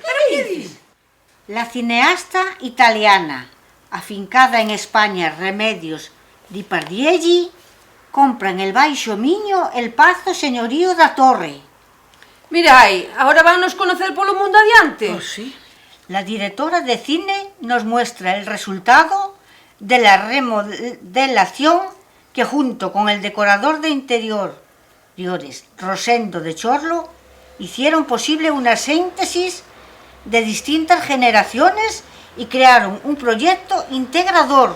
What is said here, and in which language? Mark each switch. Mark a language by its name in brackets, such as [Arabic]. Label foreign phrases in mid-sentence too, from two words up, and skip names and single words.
[Galician] Pero que dis? [Spanish] La cineasta italiana, afincada en España, Remedios Di Pardielli, compra en el Baixo Miño el Pazo Señorío da Torre. [Galician] Mira aí, agora vannos conocer polo mundo adiante. Oh, [Spanish] sí. La directora de cine nos muestra el resultado de la remodelación que junto con el decorador de interiores, Rosendo de Chorlo, hicieron posible una síntesis de distintas generaciones y crearon un proyecto integrador.